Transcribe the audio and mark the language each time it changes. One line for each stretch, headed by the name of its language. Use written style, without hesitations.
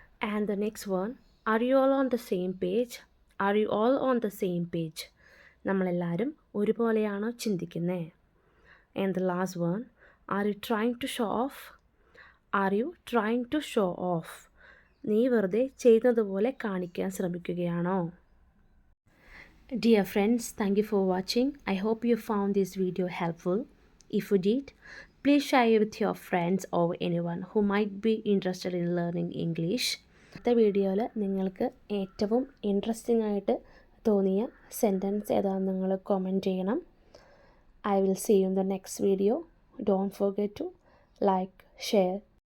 English: And the next one, are you all on the same page? Are you all on the same page?
Malayalam: നമ്മളെല്ലാവരും ഒരുപോലെയാണോ ചിന്തിക്കുന്നത്?
English: And the last one, are you trying to show off? Are you trying to show off?
Malayalam: നീ വെറുതെ ചെയ്യുന്നതുപോലെ കാണിക്കാൻ ശ്രമിക്കുകയാണോ?
English: Dear friends, thank you for watching. I hope you found this video helpful. If you did, please share it with your friends or anyone who might be interested in learning English.
Malayalam: അടുത്ത വീഡിയോയിൽ നിങ്ങൾക്ക് ഏറ്റവും interesting ആയിട്ട് തോന്നിയ sentence ഏതാണെന്ന് നിങ്ങൾ comment ചെയ്യണം.
English: I will see you in the next video. Don't forget to like, share